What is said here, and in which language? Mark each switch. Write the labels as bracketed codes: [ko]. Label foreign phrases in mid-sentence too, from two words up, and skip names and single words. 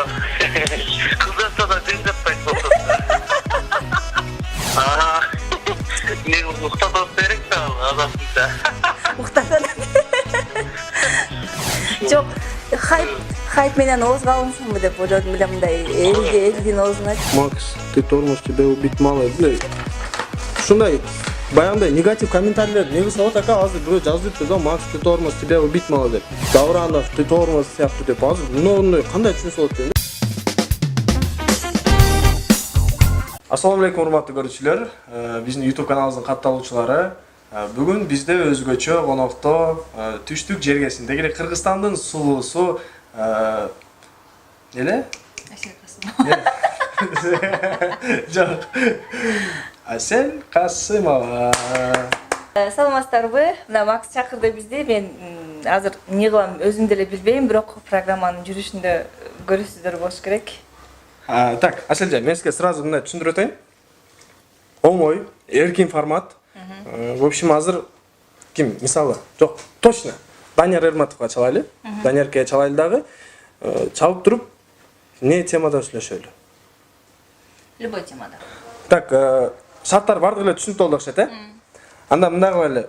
[ky] Кыз жатса да жен жатпайт болсо. Не уктатып берек да азапта. Уктатат. Жок, хайп менен оозго алынсынбы деп ойлодум эле, мындай элдин оозуна. [ru] Макс, ты тормоз, тебя убить мало. [ky] Ушундай баягындай негатив комментарийлер негизи [ru] вот така [ky] азыр бирөө жазып жатты да, [ru] Макс, ты тормоз, тебя убить мало деп. [ky] Давранов, [ru] ты тормоз [ky] сыяктуу деп. Азыр муну кандай түшүнсө болот дейм. Ассаламу алейкум, урматтуу көрүүчүлөр. Биздин YouTube каналыбыздын катталуучулары. Бүгүн бизде өзгөчө конокто түштүк жергесинде эле Кыргызстандын сулуусу эле Жок. Асел Касымова. Саламатсыздарбы? Мына Макс чакырды бизди. Мен азыр эмне кылам өзүм деле билбейм, бирок программанын жүрүшүндө көрөсүздөр болуш керек. Так, Аселжан, мен сизге сразу мындай түшүндүрүп өтөйүн. Оңой, эркин формат. [ru] В общем, [ky] азыр ким, мисалы, жок, точно. Данияр Эрматовго чалайлы. Даниярке чалайлы дагы. Чалып туруп, не темада сүйлөшөлү? Любой темада. Так, шарттар бардыгы эле түшүнүктүү болду окшойт, Анда мындай кылайлы.